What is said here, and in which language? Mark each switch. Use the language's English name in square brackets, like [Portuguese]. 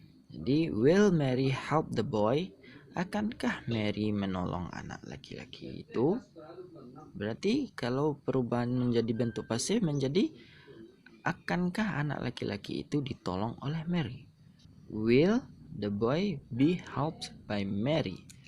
[Indonesian] Jadi [English] will Mary help the boy? [Indonesian] Akankah Mary menolong anak laki-laki itu? Berarti kalau perubahan menjadi bentuk pasif menjadi akankah anak laki-laki itu ditolong oleh Mary? [English] Will the boy be helped by Mary?